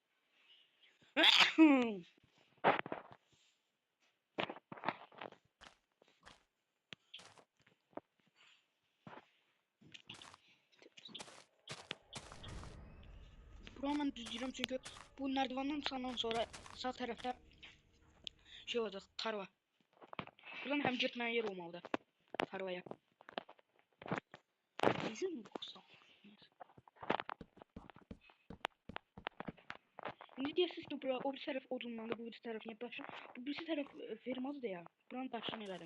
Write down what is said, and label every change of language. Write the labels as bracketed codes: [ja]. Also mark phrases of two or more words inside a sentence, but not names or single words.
[tr] Buramı ben düzlüyorum çünkü bu merdivenden çıkandan sonra sağ tarafta şey olacak, tarva. Buradan hem gitmeye yer olmalıdır tarvaya. İzin mi bulsam? [az] İndi deyəsiniz ki, bura, o bir tərəf odunlandı, bu bir tərəf niyə daşın? Bu birisi tərəf fermazdır ya. Buranın daşını elədim.